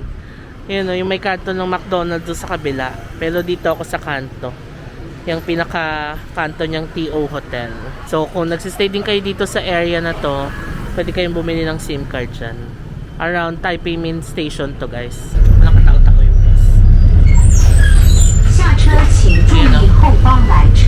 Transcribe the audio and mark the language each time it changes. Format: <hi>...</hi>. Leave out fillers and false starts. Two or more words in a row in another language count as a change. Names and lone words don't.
<tl>Yan o, yung may kanto ng McDonald's sa kabila. Pero dito ako sa kanto. Yung pinaka-kanto niyang TO Hotel. So, kung nagsistay din kayo dito sa area na to, pwede kayong bumili ng</tl> <en>SIM card</en> <tl>dyan.</tl> <en>Around Taipei Main Station to guys.</en> <tl>Nakatao-tao yung bus.</tl> <zh>下车请注意后方缆车。</zh>